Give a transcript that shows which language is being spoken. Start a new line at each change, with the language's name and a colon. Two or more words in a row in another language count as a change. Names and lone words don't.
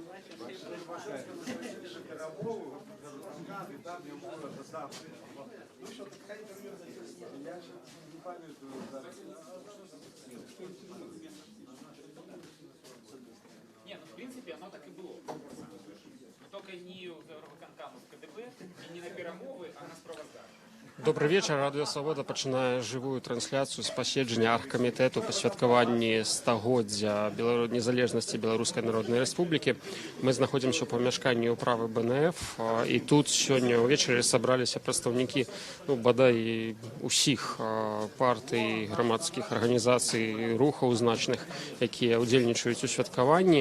Russian: Нет, ну в принципе оно так и было. Только не
Belarusian: в Евровиконкаму в КДБ, и не на перамовы, а на справаздачу.
Russian: Добрый вечер.
Belarusian: Радио Свобода пачынае живую трансляцыю з паседжання аргкамітэту па святкаванні стагоддзя незалежнасці Беларускай Народнай Рэспублікі. Мы знаходзімся ў памяшканні ўправы БНФ, і тут сёння ўвечары сабраліся прадстаўнікі бадай усіх партый, грамадскіх арганізацый, рухаў значных, якія ўдзельнічаюць у святкаванні.